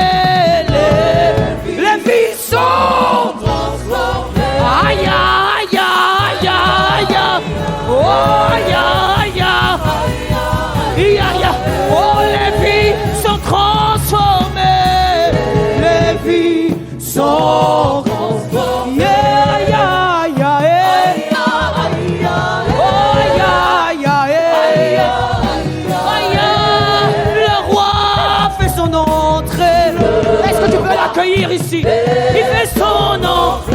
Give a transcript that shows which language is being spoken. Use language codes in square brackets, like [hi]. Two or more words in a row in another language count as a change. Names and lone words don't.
[fr] Les vies sont transformées. Aïe, aïe, aïe, aïe. Oh, aïe, aïe, aïe, aïe. Oh, les vies sont transformées. Les vies sont transformées. [en] Yeah, yeah, yeah, yeah. Oh, yeah, yeah, yeah. [fr] Le roi fait son entrée. Est-ce que tu peux l'accueillir ici? Il fait son entrée.